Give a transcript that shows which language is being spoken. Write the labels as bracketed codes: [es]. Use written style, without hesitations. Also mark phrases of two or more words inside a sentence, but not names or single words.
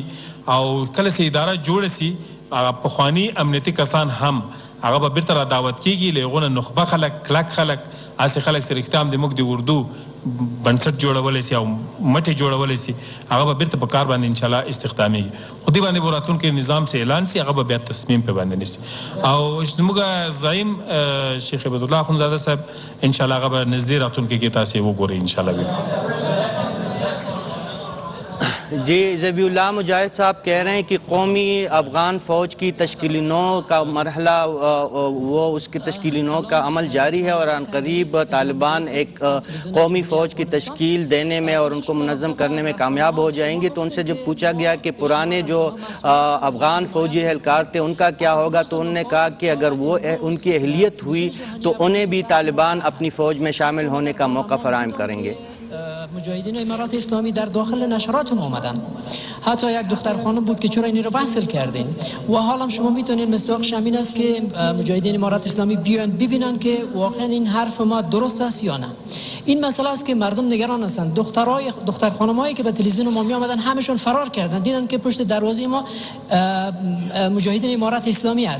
[ps] او کله چې اداره جوړه سي پخواني امنیتي کسان هم هغه به بیرته را دعوت کیږي، له هغو نه نخبه خلک، کلک خلک، هسې خلک چې رښتیا هم د موږ د اردو بنسټ جوړولی سي او مټې جوړولی سي، هغه به بیرته په کار باندې انشاءالله استخدامیږي. خو دې باندې به راتلونکي نظام چې اعلان سي هغه به بیا تصمیم پې باندې نیسي. او زموږ زعیم شیخ عبدالله اخندزاده صاحب انشاءالله هغه به نږدې راتلونکي کې تاسې وګورئ انشاءالله. [ur] جی ذبیح اللہ مجاہد صاحب کہہ رہے ہیں کہ قومی افغان فوج کی تشکیل نو کا مرحلہ وہ اس کی تشکیل نو کا عمل جاری ہے اور عنقریب طالبان ایک قومی فوج کی تشکیل دینے میں اور ان کو منظم کرنے میں کامیاب ہو جائیں گے. تو ان سے جب پوچھا گیا کہ پرانے جو افغان فوجی اہلکار تھے ان کا کیا ہوگا، تو انہوں نے کہا کہ اگر وہ ان کی اہلیت ہوئی تو انہیں بھی طالبان اپنی فوج میں شامل ہونے کا موقع فراہم کریں گے. [fa] مجاهدین امارات اسلامی در داخل نشراتون آمدن، حتی یک دختر خانم بود که چرا این رو بحث کردین و حالا شما میتونید مصداقش همین است که مجاهدین امارات اسلامی بیان ببینن که واقعا این حرف ما درست است یا نه. این مسئله است که مردم نگران هستند. دختر خانمایی که به تلویزیون ما می آمدن همشون فرار کردن، دیدن که پشت دروازه ما مجاهدین امارات اسلامی است.